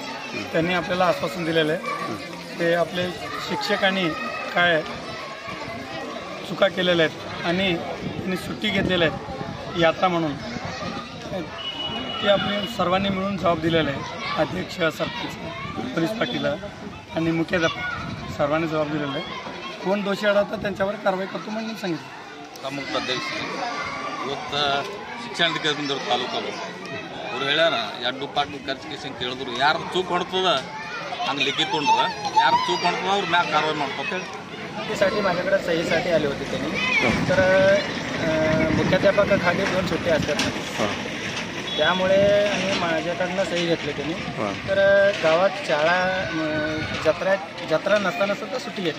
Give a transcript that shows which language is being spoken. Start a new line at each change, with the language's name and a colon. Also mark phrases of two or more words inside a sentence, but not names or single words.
Marathi: त्यांनी आपल्याला आश्वासन दिलेलं आहे ते आपले शिक्षकांनी काय चुका केलेल्या आहेत आणि त्यांनी सुट्टी घेतलेल्या आहेत यात्रा म्हणून, ते आपण सर्वांनी मिळून जबाब दिलेला आहे. अध्यक्ष, सरपंच, पोलीस पाटील आणि मुख्याध्यापक सर्वांनी जबाब दिलेला आहे. कोण दोषी आढळतात त्यांच्यावर कारवाई करतो म्हणून सांगितलं.
Kannada: ತಾಲೂಕು ಅಧ್ಯಕ್ಷ ಇವತ್ತು ಶಿಕ್ಷಣಾಧಿಕಾರಿ ಬಂದವರು ತಾಲೂಕಲ್ಲಿ ಅವ್ರು ಹೇಳ್ಯಾರ ಎರಡು ಪಾಟು ಖರ್ಚಿಗೆ ಕೇಳಿದ್ರು ಯಾರು ಚೂಕ್ ಹೊಡ್ತದ ಹಂಗೆ ಲಿಖಿत ತೊಗೊಂಡ್ರ ಯಾರು ಚೂಕ್ ಹೊಡ್ತದ ಅವ್ರ ಮ್ಯಾಗ कारवाई ಮಾಡ್ಕೊತ
Marathi: सुट्टीसाठी माझ्याकडे सहीसाठी आले होते त्यांनी. तर मुख्याध्यापकाखाली 2 सुट्ट्या असतात, त्यामुळे आणि माझ्याकडनं सही घेतली त्यांनी. तर गावात शाळा जत्रा नसताना सुद्धा सुट्टी घेतली.